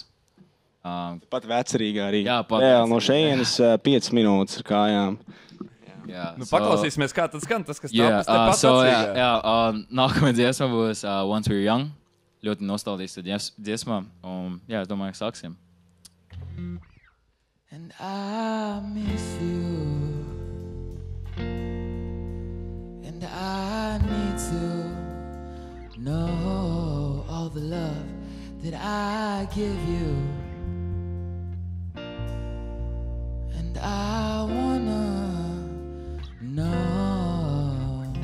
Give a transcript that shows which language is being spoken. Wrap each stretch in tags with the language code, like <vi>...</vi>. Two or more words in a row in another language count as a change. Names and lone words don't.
<lv>Pat vecerīgā arī. Jā, no šejienes 5 minūtes ar kājām. Jā, paklausīsimies, kā tad skan tas, kas tāpēc te pats atsīgā. Jā, nākamā dziesma būs Once We're Young. Ļoti nostaldīsta dziesma. Un, jā, es domāju, sāksim.</lv> <en>And I miss you, and I need to know all the love that I give you, and I wanna know.</en>